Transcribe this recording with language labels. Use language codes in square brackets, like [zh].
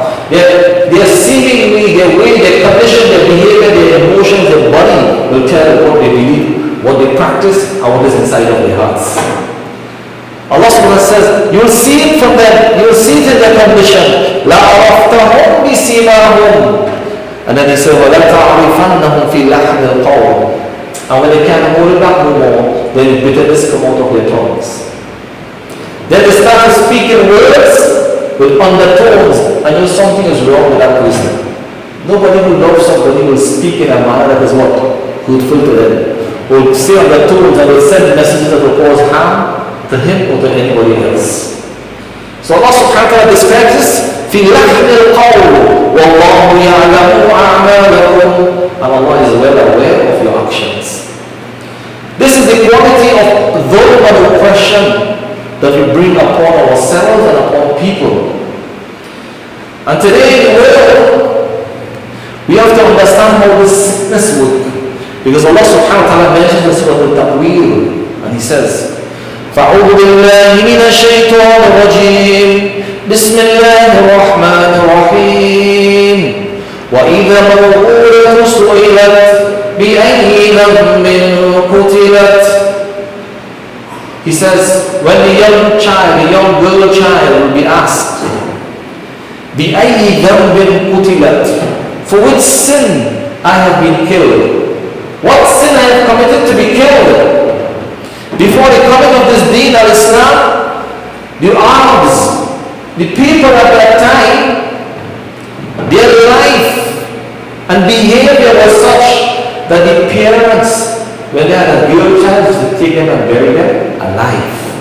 [en] They're seemingly, their way, their condition, their behavior, their emotions, their body will tell what they believe, what they practice, and what is inside of their hearts. Allah subhanahu wa ta'ala says, you'll see it from them, you'll see it in their condition. [ar] لَعَرَفْتَهُمْ بِسِيمَاهُمْ. [en] And then He said, [ar] وَلَا تَعْرِفَنَّهُمْ فِي لَحْنِ الْقَوْلِ. [en] And when they can't hold it back no more, then bitterness come out of their tongues. Then they started speaking words with undertones, and you know something is wrong with that person. Nobody who loves somebody will speak in a manner that is what? Hurtful to them. Will say undertones and will send messages that will cause harm to him or to anybody else. So Allah subhanahu wa ta'ala describes this, [ar] في لحن القول والله يعلم أعمالكم, [en] and Allah is well aware of your actions. This is the quality of dhulm and oppression that we bring upon ourselves and upon people. And today in the world, we have to understand how this sickness works. Because Allah subhanahu wa ta'ala mentions this with the ta'weel, and He says, [ar] فَأَعُوذُ بِاللَّهِ مِنَ الشَّيْطَانِ الرَّجِيمِ بِسْمِ اللَّهِ الرَّحْمَنِ الرَّحِيمِ وَإِذَا مَوْءُودَةٌ سُئِلَتْ بِأَيِّ ذَنبٍ قُتِلَتْ. [en] He says, when the young child, the young girl child will be asked, [ar] بِأَيِّ ذَنبٍ قُتِلَتْ, [en] for which sin I have been killed. What sin I have committed to be killed? Before the coming of this deen al-Islam, the Arabs, the people at that time, their life and behavior was such that the parents, when they had a girl child, used to take them and bury them alive.